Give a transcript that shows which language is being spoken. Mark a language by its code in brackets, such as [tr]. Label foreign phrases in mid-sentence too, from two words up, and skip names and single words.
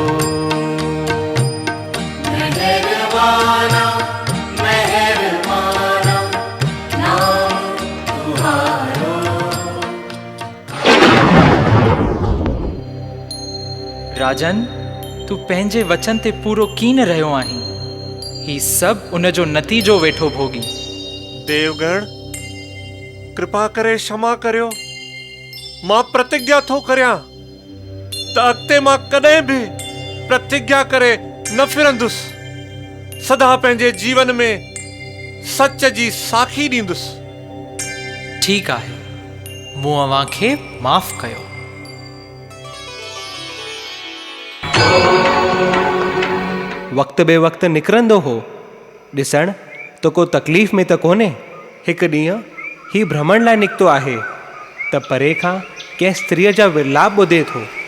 [hi] मेहरबाना मेहरबाना नाम तुहारो। [sd] राजन, तूं पंहिंजे वचन ते पूरो कीन रहियो आहीं। ही सभु उन जो नतीजो वेठो भोगी। देवगण, कृपा करे क्षमा करियो। मां प्रतिज्ञा थो करियां त अॻिते मां कॾहिं बि प्रतिज्ञा करे न फिरंदुसि। सदा पंहिंजे जीवन में सच जी साखी ॾींदुसि। ठीकु आहे, मूं अव्हांखे माफ़ कयो। वक़्तु बे वक़्तु निकिरंदो हो, ॾिसण त को तकलीफ़ में त कोन्हे। हिकु ॾींहुं ही भ्रमण लाइ निकितो आहे त परे खां कंहिं स्त्रीअ जा विरलाप ॿुधे थो।